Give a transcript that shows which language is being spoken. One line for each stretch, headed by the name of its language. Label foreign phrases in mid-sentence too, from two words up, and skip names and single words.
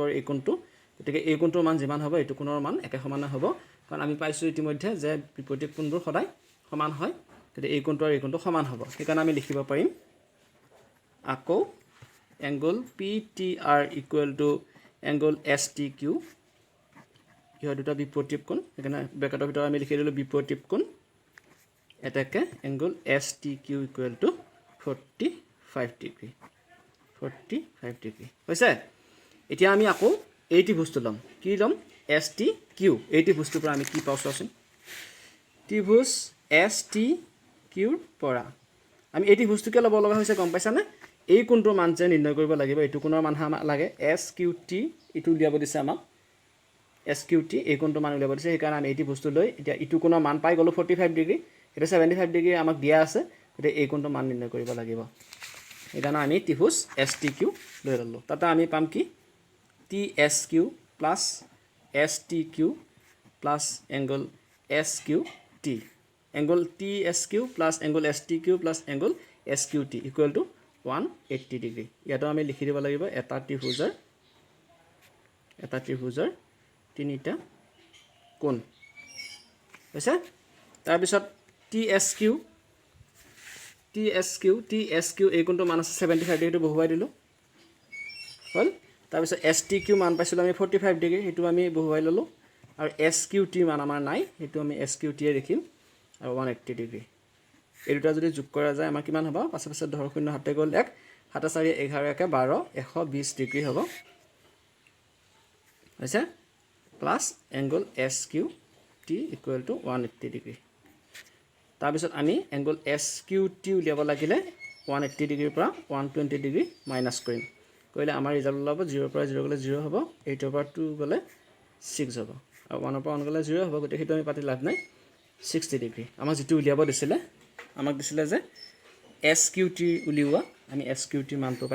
Assamese: আৰু এই কোণটো গতিকে এই কোণটোৰ মান যিমান হ'ব এইটো কোণৰ মান একে সমান হ'ব কাৰণ আমি পাইছো ইতিমধ্যে যে বিপৰীত কোণবোৰ সদায় সমান হয় গতিকে এই কোণটো আৰু এই কোণটো সমান হ'ব সেইকাৰণে আমি লিখিব পাৰিম আকৌ এংগল PTR
English: equal to
Assamese: এংগল STQ ইহা দুটা বিপৰীত কোণ সেইকাৰণে ব্ৰেকেটৰ ভিতৰত আমি লিখি দিলো বিপৰীত কোণ এটাকে এংগল STQ
English: equal to
Assamese: 45 ডিগ্ৰী হৈছে এতিয়া আমি আকৌ এই ত্ৰিভুজটো লম কি লম STQ এই ত্ৰিভুজটোৰ পৰা আমি কি পাও চোৱাচোন ত্ৰিভুজ STQ ৰ পৰা আমি এই ত্ৰিভুজটোকে লব লগা হৈছে গম পাইছানে এই কোণটোৰ মান যে নিৰ্ণয় কৰিব লাগিব এইটো কোণৰ মান আমাক লাগে SQT ইটো উলিয়াব দিছে আমাক SQT এই কোণটোৰ মান উলিয়াব দিছে সেইকাৰণে আমি এই ত্ৰিভুজটো লৈ এতিয়া ইটো কোণৰ মান পাই গলো 45 ডিগ্ৰী এটা 75 ডিগ্ৰী আমাক দিয়া আছে গতিকে এই কোণটোৰ মান নিৰ্ণয় কৰিব লাগিব সেইকাৰণে আমি ত্ৰিভুজ STQ লৈ ললো তাতে আমি পাম কি
English: TSQ plus STQ plus angle SQT angle TSQ plus angle STQ plus angle SQT equal to
Assamese: 180 ডিগ্ৰী ইয়াতো আমি লিখি দিব লাগিব এটা ত্ৰিভুজৰ তিনিটা কোণ হৈছে তাৰ পিছত TSQ এই কোণটো মান আছে 75 ডিগ্ৰীটো বহুৱাই দিলো হল তাৰ পিছত STQ মান পাইছিলো আমি 45 ডিগ্ৰী হেতু আমি বহুৱাই ললো আৰু SQT মান আমাৰ নাই হেতু আমি SQT এ লিখিম আৰু 180 ডিগ্ৰী এই দুটা যদি যোগ কৰা যায় আমাৰ কিমান হ'ব পাছে পাছে 10 শূন্য হাতে গল 1 7 4 11 1 12 120 ডিগ্ৰী হ'ব হৈছে
English: plus angle SQT equal to
Assamese: 180 ডিগ্ৰী তাৰ পিছত আমি এংগল SQT উলিয়াব লাগিলে 180 ডিগ্ৰীৰ পৰা 120 ডিগ্ৰী মাইনাছ কৰিম কৰিলে আমাৰ ৰিজাল্ট ওলাব 0 পৰা 0 গ'লে 0 হ'ব 8 পৰা 2 গ'লে 6 হ'ব আৰু 1 পৰা 1 গ'লে 0 হ'ব গতিকে সেইটো আমি পাতি লাভ নাই 60 ডিগ্ৰী আমাক যিটো উলিয়াব দিছিলে আমাক দিছিলে যে SQT উলিওৱা আমি SQT মানটো পাই